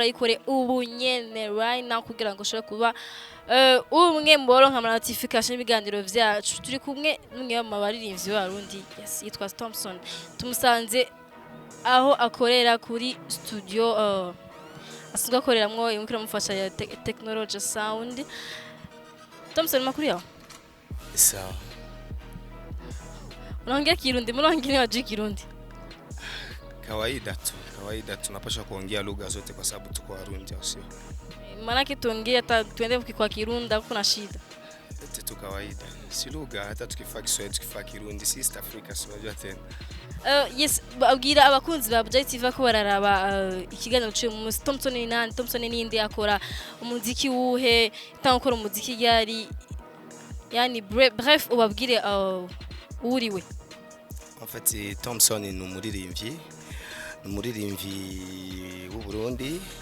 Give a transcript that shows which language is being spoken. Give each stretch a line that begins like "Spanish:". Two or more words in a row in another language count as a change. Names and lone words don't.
Rundi: ikore ubu nyene
English: right now
Rundi: kugira ngo ushobore kuba umwe mboro nka notification ibiganiro vyacu turi kumwe n'umwe mu baririmbyi b'Abarundi yes yitwa Thomson tumusanze aho akorera kuri studio asunga akoreramwo imukira mufasha ya
English: technology sound.
Rundi: Thomson makuru yawe
Swahili: Sawa. Unaongea Kirundi, mbona wengine wajui Kirundi? Kawaida tu napaswa kuongea lugha zote kwa sababu tuko Warundi au sio? Maana tuongee hata tuende kwa Kirundi hakuna shida. Yote tu kawaida. Si lugha hata tukifaa Kiswahili tukifaa Kirundi si East Africa si unajua tena.
English: Yes,
Rundi: babwira abakunzi ba Buja TV ko bararaba ikiganiro cyo mu Thomson ni nani? Thomson ni inde akora umuziki wuhe? Tankora umuziki yari yani bref ubabwire uriwe.
French: En fait,
Rundi: Thomson ni umuririmbyi w'u Burundi.